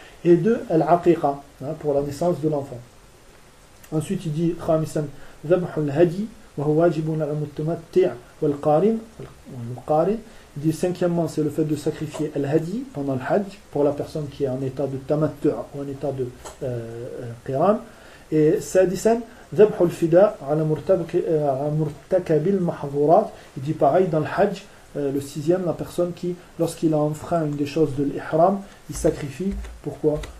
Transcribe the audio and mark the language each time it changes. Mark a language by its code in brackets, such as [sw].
[fr] et deux, al-aqiqa, hein, pour la naissance de l'enfant. Ensuite, il dit, [ar] khamisan, ذبح الهدي وهو واجب على المتمتع والقارن والمقارن. [fr] Il dit cinquièmement, c'est le fait de sacrifier al-hadi pendant le hajj pour la personne qui est en état de tamattu ou en état de qiram. [ar] Et sadisan, ذبح الفداء على مرتكب المحظورات. [fr] Il dit pareil dans le hajj, le sixième, la personne qui, lorsqu'il a enfreint une des choses de l'ihram, il sacrifie. Pourquoi?